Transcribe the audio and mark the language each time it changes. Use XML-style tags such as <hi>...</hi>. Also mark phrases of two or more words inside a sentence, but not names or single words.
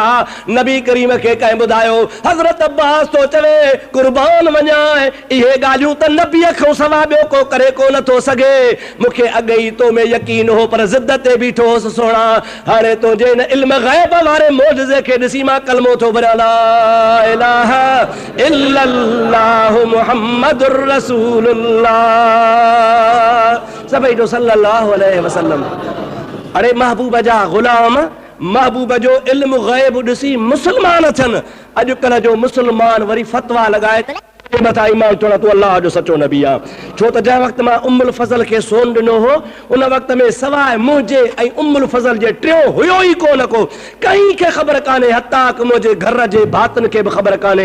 <sd>नबी करीम खे कंहिं ॿुधायो, हज़रत अब्बास तो चवे कुर्बान वञा, इहे ॻाल्हियूं त नबीअ खां सवाइ ॿियो को करे कोन थो सघे, मूंखे अॻ ई तो में यकीन हो पर ज़िद ते बीठो होसि सोणा, हाणे तुंहिंजे न इल्म ग़ैब वारे मोजज़े खे ॾिसी मां कलमो थो भरियां,</sd> <ar>لا إله إلا الله محمد رسول الله,</ar> <sd>सभई जो</sd> <ar>صلى الله عليه وسلم.</ar> <sd>अरे महबूब जा ग़ुलाम, महबूब जो इल्म ग़ैब ॾिसी मुसलमान थियनि। अॼुकल्ह जो मुसलमान वरी फतवा लॻाए मथां ईमान थोड़ा तूं अल्लाह जो सचो नबी आ, छो त जंहिं वक़्त मां उम्मुल फज़ल खे सोन ॾिनो हो उन वक़्त में सवाइ मुंहिंजे ऐं उम्मुल फज़ल जे टियों हुयो ई कोन को, कंहिं खे ख़बर कान्हे, हता कि मुंहिंजे घर जे भातुन खे बि ख़बर कान्हे।</sd>